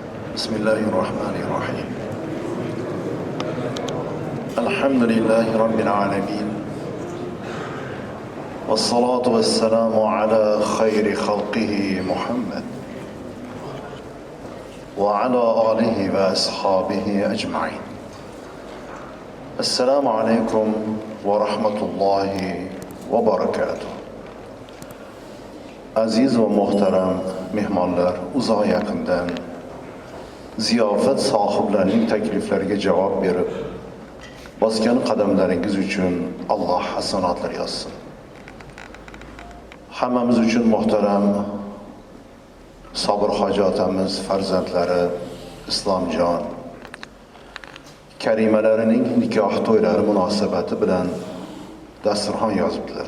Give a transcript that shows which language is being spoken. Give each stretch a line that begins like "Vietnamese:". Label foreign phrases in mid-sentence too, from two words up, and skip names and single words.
Arabic: بسم الله الرحمن الرحيم الحمد لله رب العالمين والصلاة والسلام على خير خلقه محمد وعلى آله وأصحابه أجمعين. السلام عليكم ورحمة الله وبركاته.
Uzbek: Aziz ve muhterem mehmonlar, uzoq yaqindan ziyofat sohiblarining takliflariga javob berib, bosgan qadamlaringiz uchun Alloh hasanatlar yozsin. Hammamiz uchun muhtaram Sobir hoji otamiz farzandlari Islomjon karimalarining nikoh to'ylari munosabati bilan dasturxon yozibdilar.